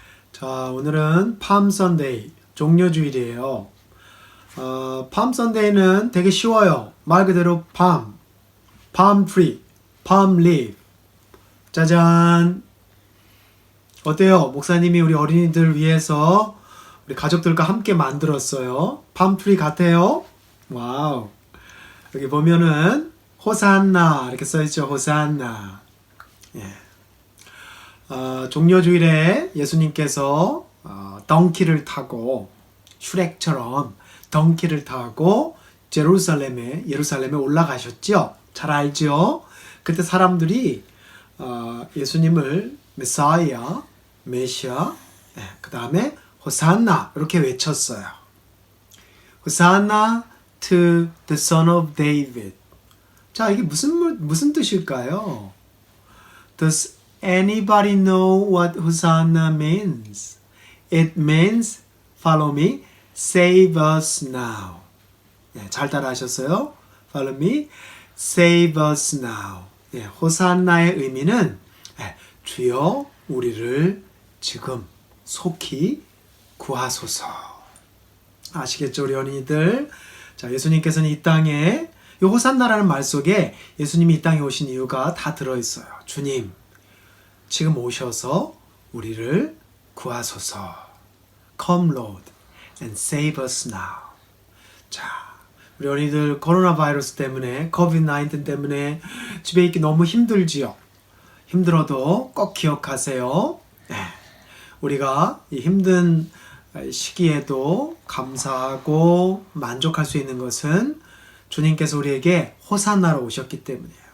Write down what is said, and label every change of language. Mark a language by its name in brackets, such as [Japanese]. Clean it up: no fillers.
[Korean] 자, 오늘은 팜 선데이, 종려주일이에요. 팜 선데이는 되게 쉬워요. 말 그대로 palm tree, palm leaf. 짜잔. 어때요? 목사님이 우리 어린이들 위해서 우리 가족들과 함께 만들었어요. palm tree 같아요? 와우. 여기 보면은 호산나 이렇게 써있죠. 호산나. 예. 종려주일에 예수님께서 덩키를 타고 슈렉처럼 덩키를 타고 예루살렘에 올라가셨죠. 잘 알죠. 그때 사람들이 예수님을 메사이아, 메시아, 그 다음에 호산나 이렇게 외쳤어요. [English] 호산나 to the son of David. [Korean] 자, 이게 무슨 뜻일까요? [English] Does anybody know what Hosanna means? It means follow me, save us now. [Korean] 네, 잘 따라하셨어요? [English] Follow me, save us now. [Korean] 네, 호산나의 의미는 주여 우리를 지금 속히 구하소서. 아시겠죠, 우리 어린이들? 자, 예수님께서는 이 땅에 이 호산나라는 말 속에 예수님이 이 땅에 오신 이유가 다 들어있어요. 주님, 지금 오셔서 우리를 구하소서. [English] Come Lord and save us now. [Korean] 자, 우리 어린이들 코로나 바이러스 때문에 COVID-19 때문에 집에 있기 너무 힘들지요. 힘들어도 꼭 기억하세요. 우리가 이 힘든 시기에도 감사하고 만족할 수 있는 것은 주님께서 우리에게 호산나로 오셨기 때문이에요.